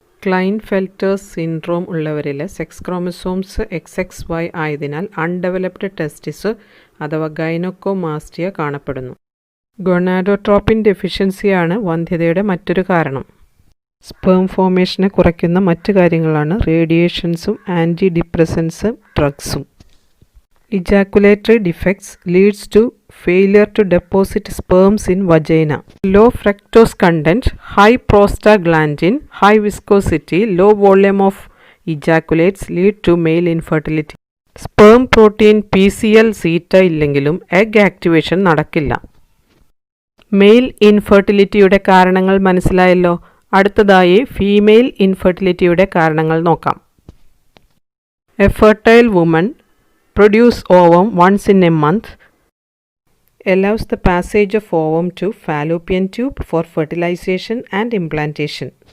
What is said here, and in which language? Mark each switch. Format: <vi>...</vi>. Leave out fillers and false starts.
<ml>ക്ലൈൻഫെൽറ്റേഴ്സ് syndrome ഉള്ളവരിൽ sex chromosomes XXY ആയതിനാൽ undeveloped ടെസ്റ്റിസ് അഥവാ gynaecomastia കാണപ്പെടുന്നു. ഗൊണാഡോട്രോപ്പിൻ ഡെഫിഷ്യൻസിയാണ് വന്ധ്യതയുടെ മറ്റൊരു കാരണം. സ്പേം ഫോർമേഷനെ കുറയ്ക്കുന്ന മറ്റു കാര്യങ്ങളാണ് റേഡിയേഷൻസും anti ഡിപ്രസൻസും ഡ്രഗ്സും.</ml> <en>Ejaculatory defects leads to failure to deposit sperms in vagina. Low fructose content, high prostaglandin, high viscosity, low volume of ejaculates lead to male infertility.</en> <ml>Sperm protein PCL zeta ഇല്ലെങ്കിലും egg activation നടക്കില്ല. Mail ഇൻഫെർട്ടിലിറ്റിയുടെ കാരണങ്ങൾ മനസ്സിലായല്ലോ. അടുത്തതായി female ഇൻഫെർട്ടിലിറ്റിയുടെ കാരണങ്ങൾ നോക്കാം.</ml> <en>A fertile woman produce ovum once in a month, allows the passage of ovum to fallopian tube for fertilization and implantation.</en>